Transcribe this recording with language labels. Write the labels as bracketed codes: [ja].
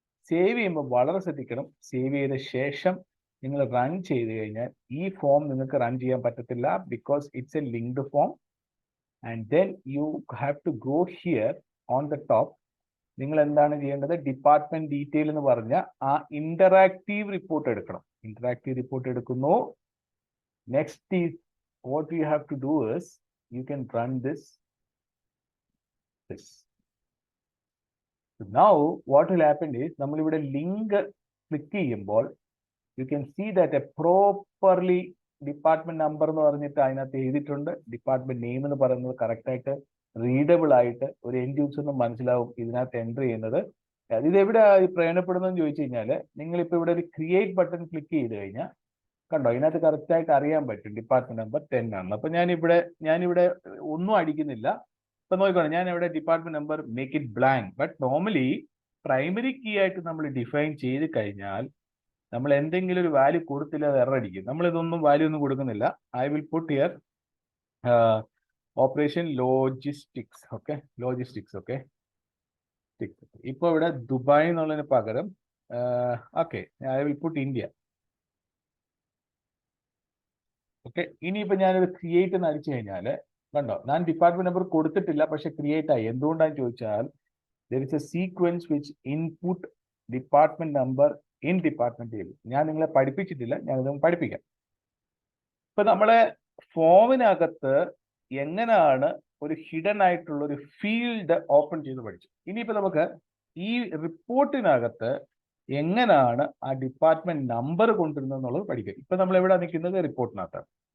[ml] Save ചെയ്യുമ്പോൾ വളരെ ശ്രദ്ധിക്കണം. സേവ് ചെയ്ത ശേഷം നിങ്ങൾ റൺ ചെയ്ത് കഴിഞ്ഞാൽ ഈ ഫോം നിങ്ങൾക്ക് റൺ ചെയ്യാൻ പറ്റത്തില്ല, [en] Because it's a linked form. And then you have to go here on the top. [ml] നിങ്ങൾ എന്താണ് ചെയ്യേണ്ടത്? ഡിപ്പാർട്ട്മെന്റ് ഡീറ്റെയിൽ എന്ന് പറഞ്ഞ ആ ഇന്ററാക്റ്റീവ് റിപ്പോർട്ട് എടുക്കണം. ഇന്ററാക്റ്റീവ് റിപ്പോർട്ട് എടുക്കുന്നു. [en] Next is what you have to do is you can run this. So now what will happen is [ml] നമ്മൾ ഇവിടെ ലിങ്ക് ക്ലിക്ക് ചെയ്യുമ്പോൾ [en] you can see that a properly [ml] department number എന്ന് പറഞ്ഞിട്ട് അതിനകത്ത് എഴുതിയിട്ടുണ്ട്. Department name എന്ന് പറയുന്നത് കറക്റ്റ് ആയിട്ട് റീഡബിൾ ആയിട്ട് ഒരു എൻഡ് യൂസറിന് മനസ്സിലാവും ഇതിനകത്ത് എൻ്റർ ചെയ്യുന്നത്. ഇത് എവിടെ പ്രയോജനപ്പെടുന്നതെന്ന് ചോദിച്ചു കഴിഞ്ഞാൽ, നിങ്ങളിപ്പോൾ ഇവിടെ ഒരു ക്രിയേറ്റ് ബട്ടൺ ക്ലിക്ക് ചെയ്ത് കഴിഞ്ഞാൽ കണ്ടോ, ഇതിനകത്ത് കറക്റ്റ് ആയിട്ട് അറിയാൻ പറ്റും ഡിപ്പാർട്ട്മെന്റ് നമ്പർ 10 ആണ്. അപ്പൊ ഞാനിവിടെ ഒന്നും അടിക്കുന്നില്ല. ഇപ്പൊ നോക്കിക്കോണം, ഞാൻ ഇവിടെ department number [en] Make it blank. [ml] But normally primary key ആയിട്ട് നമ്മൾ ഡിഫൈൻ ചെയ്ത് കഴിഞ്ഞാൽ നമ്മൾ എന്തെങ്കിലും ഒരു വാല്യൂ കൊടുത്തില്ല, അത് എറർ അടിക്കും. നമ്മൾ ഇതൊന്നും വാല്യൂ ഒന്നും കൊടുക്കുന്നില്ല. [en] I will put here operation logistics. [ml] Okay, logistics. Okay, ഇപ്പൊ ഇവിടെ ദുബായ് എന്നുള്ളതിന് പകരം okay [en] I will put India. [ml] Okay, ഇനിയിപ്പോ ഞാനൊരു ക്രിയേറ്റ് എന്ന് അടിച്ചു കഴിഞ്ഞാൽ കണ്ടോ, ഞാൻ ഡിപ്പാർട്ട്മെന്റ് നമ്പർ കൊടുത്തിട്ടില്ല, പക്ഷെ ക്രിയേറ്റ് ആയി. എന്തുകൊണ്ടാന്ന് ചോദിച്ചാൽ [en] there is a sequence which input department number in department table. [ml] ഞാൻ നിങ്ങളെ പഠിപ്പിച്ചിട്ടില്ല, ഞാനിത് പഠിപ്പിക്കാം. ഇപ്പൊ നമ്മളെ ഫോമിനകത്ത് എങ്ങനെയാണ് ഒരു ഹിഡൻ ആയിട്ടുള്ള ഒരു ഫീൽഡ് ഓപ്പൺ ചെയ്ത് പഠിച്ചു. ഇനിയിപ്പോ നമുക്ക് ഈ റിപ്പോർട്ടിനകത്ത് എങ്ങനെയാണ് ആ ഡിപ്പാർട്ട്മെന്റ് നമ്പർ കൊണ്ടുവരുന്നത് എന്നുള്ളത് പഠിക്കാം. ഇപ്പൊ നമ്മൾ എവിടെ നിൽക്കുന്നത്? റിപ്പോർട്ടിനകത്താണ്.